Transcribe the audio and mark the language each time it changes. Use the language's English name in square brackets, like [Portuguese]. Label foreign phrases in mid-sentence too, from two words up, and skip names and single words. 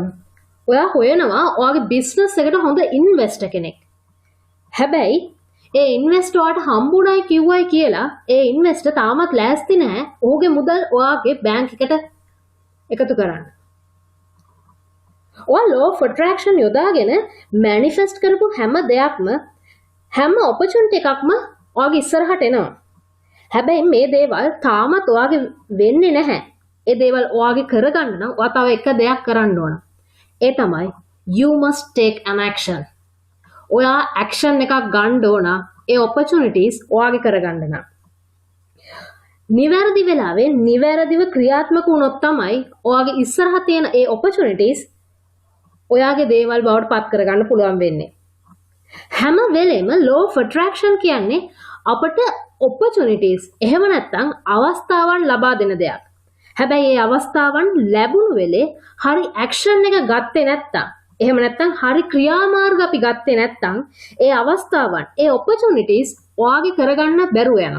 [Sinhala] ඔයා හොයනවා ඔයාගේ බිස්නස් එකට හොඳ ඉන්වෙස්ටර් කෙනෙක්. හැබැයි ඒ ඉන්වෙස්ටර් ඔයාට හම්බුණයි කිව්වයි කියලා ඒ ඉන්වෙස්ටර් තාමත් ලෑස්ති නැහැ ඔහුගේ මුදල් ඔයාගේ බැංක් එකට එකතු කරන්න. ඔයා [English] law of attraction [Sinhala] යොදාගෙන manifest කරපු හැම දෙයක්ම හැම opportunity එකක්ම ඔයාගේ ඉස්සරහට එනවා. හැබැයි මේ දේවල් තාමත් ඔයාගේ වෙන්නේ නැහැ. ඒ දේවල් ඔයාගේ කරගන්න නම් ඔයා තව එක දෙයක් කරන්න ඕන. ඒ තමයි [English] you must take an action. [Sinhala] ඔයා action එකක් ගන්න ඕන ඒ opportunities ඔයාගේ කරගන්න නම්. නිවැරදි වෙලාවේ නිවැරදිව ක්‍රියාත්මක වුණොත් තමයි ඔයාගේ ඉස්සරහ තියෙන ඒ opportunities ඔයාගේ දේවල් බවට පත් කරගන්න පුළුවන් වෙන්නේ. හැම වෙලෙම [English] law of attraction [Sinhala] කියන්නේ අපට opportunities එහෙම නැත්නම් අවස්ථාවන් ලබා දෙන දෙයක්. හැබැයි මේ අවස්ථාවන් ලැබුණු වෙලේ හරි action එක ගත්තේ නැත්නම් එහෙම නැත්නම් හරි ක්‍රියාමාර්ග අපි ගත්තේ නැත්නම් ඒ අවස්ථාවන් ඒ opportunities ඔයාගේ කරගන්න බැරුව යනවා.